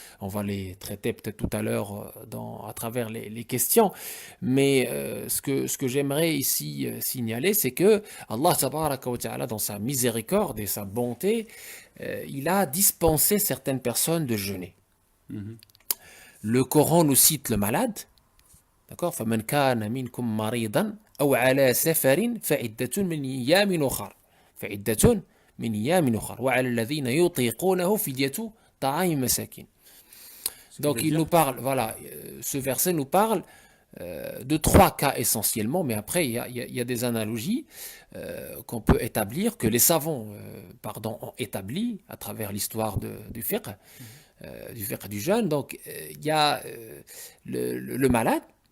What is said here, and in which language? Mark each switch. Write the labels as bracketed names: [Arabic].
[French] On va les traiter peut-être tout à l'heure à travers les questions. Mais ce que j'aimerais ici signaler, c'est que Allah tabaraka wa ta'ala, dans sa miséricorde et sa bonté, il a dispensé certaines personnes de jeûner. Le Coran nous cite le malade. D'accord? [Arabic] فَمَنْ كَانَ مِنْكُمْ مَرِيضًا أَوْ عَلَى سَفَرٍ فَعِدَّةٌ مِنْ أَيَّامٍ أُخَرَ فعدة من أيام أخر وعلى الذين يطيقونه فدية طعام مساكين. [French] Donc il nous parle, voilà, ce verset nous parle de trois cas essentiellement, mais après il y a des analogies qu'on peut établir, que les savants ont établi à travers l'histoire du fiqh, du jeûne. Donc il y a le malade.